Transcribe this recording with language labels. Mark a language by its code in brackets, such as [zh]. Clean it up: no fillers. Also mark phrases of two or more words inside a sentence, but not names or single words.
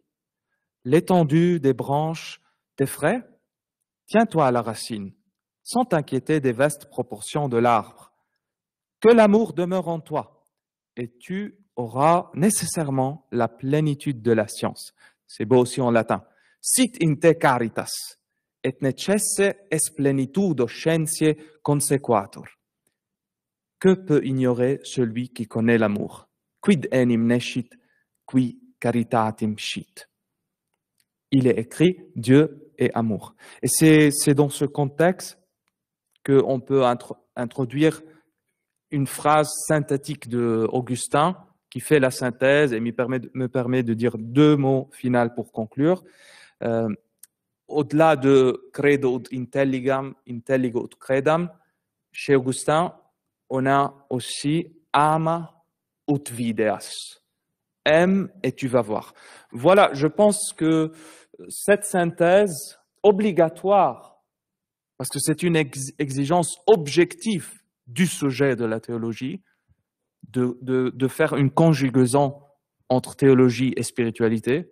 [fr] L'étendue des branches t'effraie? Tiens-toi à la racine, sans t'inquiéter des vastes proportions de l'arbre. Que l'amour demeure en toi, et tu auras nécessairement la plénitude de la science. C'est beau aussi en latin. [la] Sit in te caritas, et necesse est plenitudo scientiae consequatur. [fr] Que peut ignorer celui qui connaît l'amour? [la] Quid enim nescit, qui caritatim scit. [fr] Il est écrit Dieu est amour. Et c'est dans ce contexte qu'on peut introduire une phrase synthétique d'Augustin qui fait la synthèse et me permet de dire deux mots finaux pour conclure. Au-delà de [la] credo ut intelligam, intelligo ut credam, [fr] chez Augustin, on a aussi [la] ama ut videas. [fr] Aime et tu vas voir. Voilà, je pense que cette synthèse obligatoire, parce que c'est une exigence objective du sujet de la théologie, de faire une conjugaison entre théologie et spiritualité.